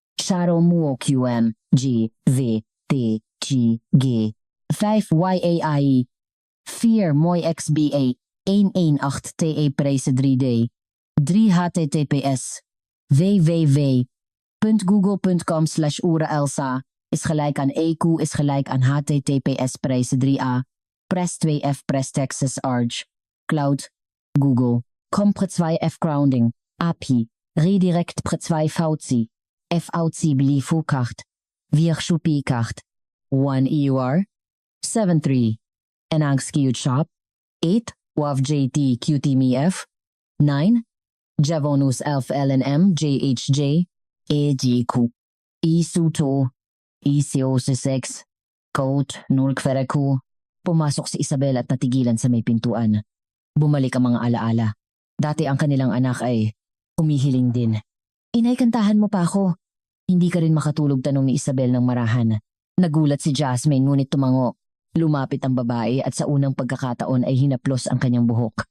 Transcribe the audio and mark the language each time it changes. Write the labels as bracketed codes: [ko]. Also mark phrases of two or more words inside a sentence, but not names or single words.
[tl] Sharo Muo QM G V T G G 5 YAI 4 Moy XBA 118 TA Prijs 3D 3 HTTPS www.google.com/uraelsa is gelijk aan EQ is gelijk aan HTTPS prijs 3A Press 2F Press Texas Arch Cloud Google Compre 2F Grounding API Redirect Pre 2 VC FOC Blifukacht Virshupikacht 1 EUR 73 Enang Skewed Shop 8 WAV JT QTMF 9 Javonus Elf LNM JHJ AGQ Isuto ECO6 Code 0 Kvereku. Pumasok si Isabel at natigilan sa may pintuan. Bumalik ang mga alaala. Dati ang kanilang anak ay humihiling din. Inay, kantahan mo pa ako. Hindi ka rin makatulog, tanong ni Isabel ng marahan. Nagulat si Jasmine ngunit tumango. Lumapit ang babae at sa unang pagkakataon ay hinaplos ang kanyang buhok.